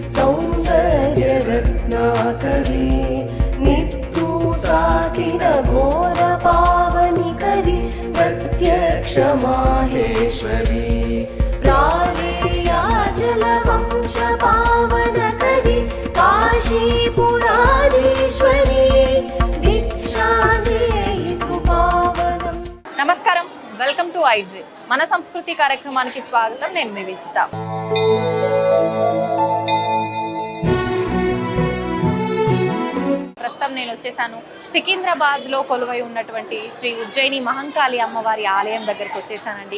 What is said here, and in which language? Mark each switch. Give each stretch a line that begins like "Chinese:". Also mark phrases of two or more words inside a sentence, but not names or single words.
Sanskrit: सौन्दर्यरत्नाकरी नित्यूताकिल घोरपावनिकरी प्रत्यक्षमाहेश्वरी प्रालेयाचलवंशपावनकरी काशीपुराधीश्वरी भिक्षादेहि कृपावनम्।
Telugu: నమస్కారం,
English: welcome to ఐడ్రీ.
Telugu: మన సంస్కృతి కార్యక్రమానికి స్వాగతం. నేను మీ విజిత. ప్రస్తుతం నేను వచ్చేసాను సికింద్రాబాద్లో కొలువై ఉన్నటువంటి శ్రీ ఉజ్జయిని మహంకాళి అమ్మవారి ఆలయం దగ్గరికి వచ్చేసానండి.